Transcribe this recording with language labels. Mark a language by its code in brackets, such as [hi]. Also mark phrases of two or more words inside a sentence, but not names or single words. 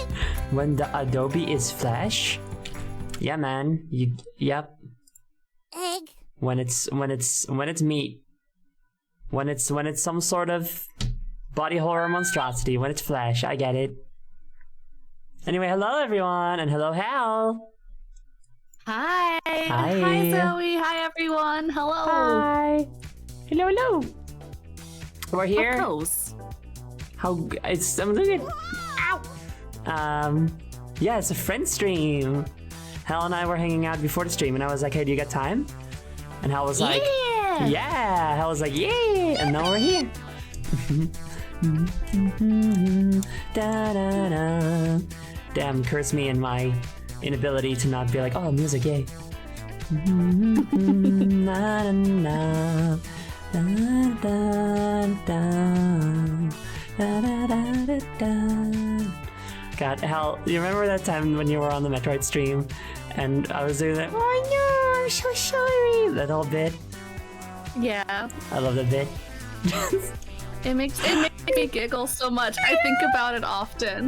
[en] When the Adobe is Flash, yeah, man. Yep. Egg. When it's meat. When it's some sort of body horror monstrosity. When it's Flash, I get it. Anyway, hello everyone, and hello Hal. Hi. Hi. Hi, Zoe. Hi, everyone. Hello. Hi. Hello. We're here. How close? I'm looking. Yeah, it's a friend stream. Hal and I were hanging out before the stream, and I was like, "Hey, do you got time?" And Hal was like, Yeah. "Yeah." Hal was like, "Yeah," and now we're here. Da, da, da. Damn, curse me and my inability to not be like, "Oh, music, yay." Na, na, na. Da, da, da. Da, da, da, da, da. God, Hal, you remember that time when you were on the Metroid stream and I was doing that, "Oh no, I'm so sorry," that whole bit? Yeah. I love that bit. It makes me giggle so much. I think about it often.